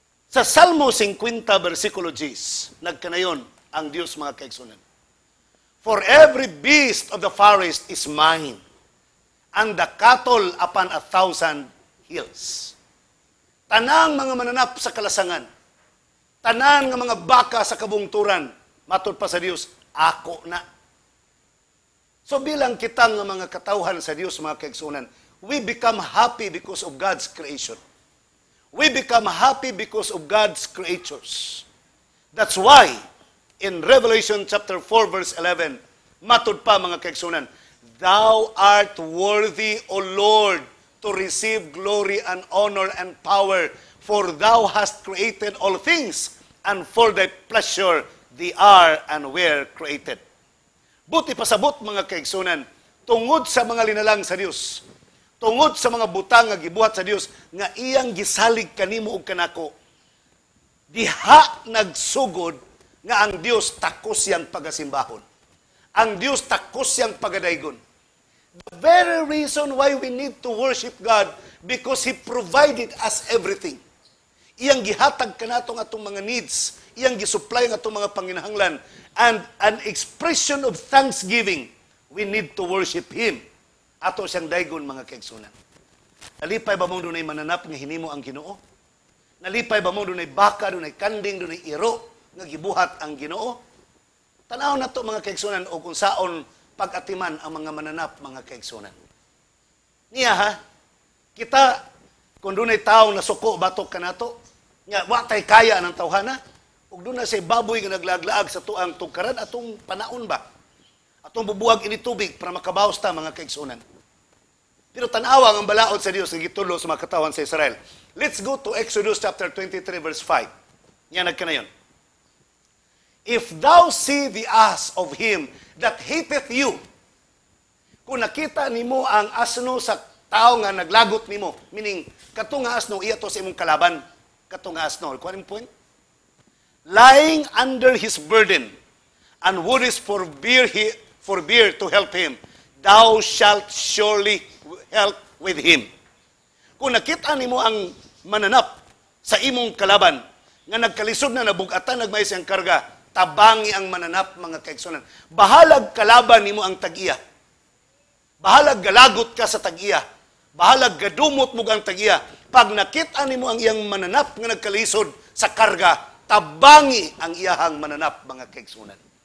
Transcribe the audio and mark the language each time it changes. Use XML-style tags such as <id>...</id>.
<ceb>Sa Salmo 50 versikulo 10, nagkanayon ang Dios mga kaigsunan.</ceb> <en>For every beast of the forest is mine, and the cattle upon 1,000 hills.</en> <ceb>Tanang mga mananap sa kalasangan, tanan nga mga baka sa kabungturan, matod pa sa Dios, ako na. So bilang kitang mga katawhan sa Diyos, mga kaigsunan,</ceb> <en>we become happy because of God's creation. We become happy because of God's creatures. That's why, in Revelation chapter 4, verse 11,</en> <ceb>matod pa mga kaigsunan,</ceb> <en>Thou art worthy, O Lord, to receive glory and honor and power, for Thou hast created all things, and for Thy pleasure they are and were created.</en> <ceb>Buti pasabot mga kaigsunan, tungod sa mga linalang sa Dios, tungod sa mga butang nga gibuhat sa Dios, nga iyang gisalig kanimo ug kanako, diha nagsugod nga ang Dios takos siyang pagasimbahon. Ang Dios takos siyang pagadaygon.</ceb> <en>The very reason why we need to worship God, because He provided us everything.</en> <ceb>Iyang gihatag kanatong atong mga needs, iyang gisupply ang atong mga panginahanglan,</ceb> <en>and an expression of thanksgiving, we need to worship Him.</en> <ceb>Ato siyang daygon mga kaigsunan. Nalipay ba mo dunay mananap nga hinimo ang Ginoo? Nalipay ba mo dunay baka, dunay kanding, dunay iro nga gibuhat ang Ginoo? Tanaw na to mga kaigsunan o kung saon pag-atiman ang mga mananap mga kaigsunan. Niya ha, kita kung dunay tawo na suko batok kanato, nga wa tay kaya ng tawhana, ug doon na say baboy nga naglaglaag sa tuang tugkaran atong panaon ba? Atong bubuwag ini tubig para makabawas ta mga kaigsunan. Pero tanawa ang balaod sa Dios nga gitulo sa mga katawan sa Israel.</ceb> <en>Let's go to Exodus chapter 23 verse 5.</en> <ceb>Nya nagkanayon.</ceb> <en>If thou see the ass of him that hateth you,</en> <ceb>kung nakita nimo ang asno sa tao nga naglagot nimo, meaning katong nga asno iya to sa imong kalaban, katong nga asno,</ceb> <en>kuan point? Lying under his burden, and wouldest forbear to help him, thou shalt surely help with him.</en> <ceb>Kung nakita nimo ang mananap sa imong kalaban, nga nagkalisod na nabugatan, nagmay siyang karga, tabangi ang mananap mga kaigsunan. Bahalag kalaban nimo ang tag-iya. Bahalag galagot ka sa tag-iya. Bahalag gadumot mo ang tag-iya. Pag nakita nimo ang iyang mananap nga nagkalisod sa karga, tabangi ang iyahang mananap mga kaigsunan.</ceb>